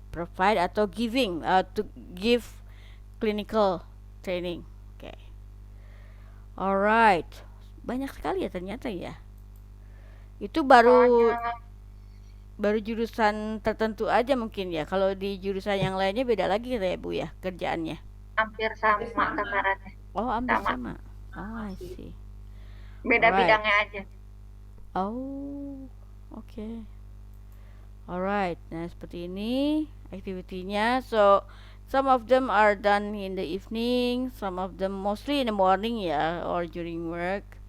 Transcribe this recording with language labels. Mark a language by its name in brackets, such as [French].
[English] Provide [Indonesian] atau [English] giving, to give clinical training. [Indonesian] Oke. [English] Alright, [Indonesian] banyak sekali ya ternyata ya. Itu baru Soalnya baru jurusan tertentu aja mungkin ya. Kalau di jurusan yang lainnya beda lagi ya Bu ya kerjaannya. Hampir sama takarannya. Oh, hampir Sama. sama. [English] Oh, I see. [Indonesian] Beda [English] Alright. [Indonesian] bidangnya aja. [English] Oh, oke. Alright. [Indonesian] Nah, seperti ini activity-nya. [English] So, some of them are done in the evening, some of them mostly in the morning ya, or during work.